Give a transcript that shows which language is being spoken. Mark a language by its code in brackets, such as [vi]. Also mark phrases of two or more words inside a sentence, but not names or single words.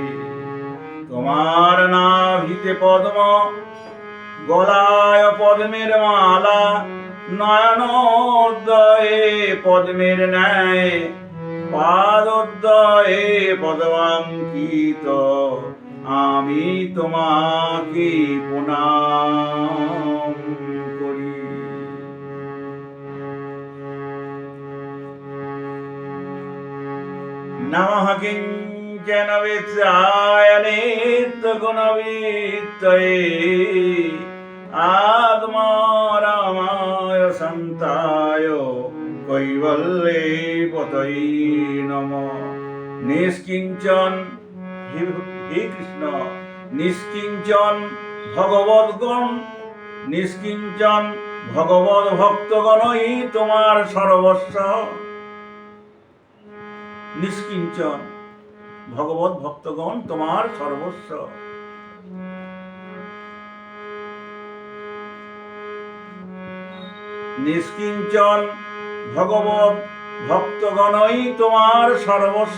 [bn] তোমার নাভিতে পদ্ম, গলায় পদ্মের মালা, নয়নোদয়ে পদ্মের ন্যায়, পাদোদয়ে পদ্মাঙ্কিত, আমি তোমাকে প্রণাম করি। [sa] নমঃ কিঞ্চন বিত্রায় নিত্যগুণবিত্তয়ে আত্মারামায় সন্তায় কৈবল্যে পতয়ে নমঃ। [bn] নিষ্কিঞ্চন হে কৃষ্ণ, নিষ্কিঞ্চন ভগবদ্গণ, নিষ্কিঞ্চন ভগবদ ভক্তগণই তোমার সর্বস্ব। নিষ্কিঞ্চন ভগবত ভক্তগণ তোমার সর্বস্ব। নিষ্কিঞ্চন ভগবত ভক্তগণই তোমার সর্বস্ব।